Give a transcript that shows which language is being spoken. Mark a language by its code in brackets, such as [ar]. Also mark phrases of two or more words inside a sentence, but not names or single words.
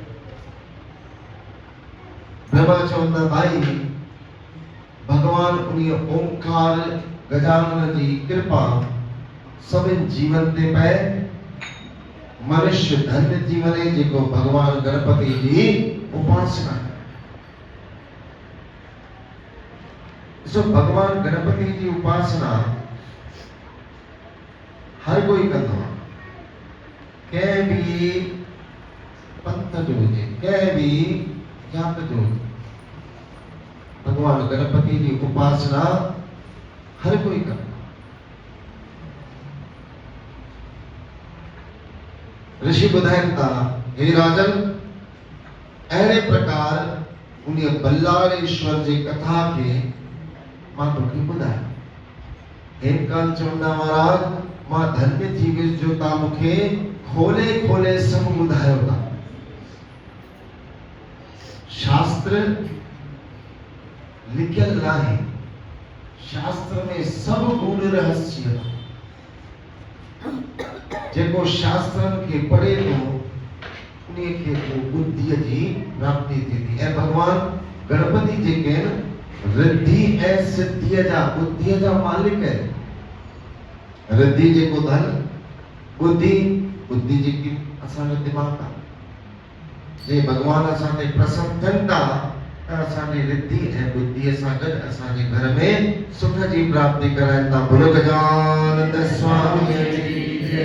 [sd] ब्रह्मा चवंदा भाई भगवान उन्हीं ओंकार गजानन जी कृपा सभिनि जीवन ते पए मनुष्य धन्य जीवन जेको भगवान गणपति जी उपासना सो भगवान गणपति जी उपासना हर कोई कंदो कंहिं भी पंथ जो हुजे कंहिं भी जात जो हुजे भगवान गणपति जी उपासना हर कोई कंदो ऋषि ॿुधाइनि था हे राजन अहिड़े प्रकार उन बल्लाड़ेश्वर जी कथा के मां तोखे ॿुधायो हेमकांत चवंदा महाराज मां धन्य थी वियुसि जो तव्हां मूंखे खोले खोले सभु ॿुधायो था शास्त्र लिखियल नाहे शास्त्र में सब गूढ़ रहस्य जेको शास्त्रन के पढ़े तो उन्हीं के बुद्धि जी प्राप्ति थी ऐं भगवान गणपति जेके रिद्धि ऐं सिद्धि जा बुद्धि जा मालिक है रिद्धि जेको धन बुद्धि बुद्धि जेकी असांजो दिमाग़ आहे जे भगवान असां ते प्रसन्न थियनि था त असांजी रिद्धि ऐं बुद्धीअ सां गॾु असांजे घर में सुख जी प्राप्ति कराइनि था। बोलो गजानंद स्वामी जी।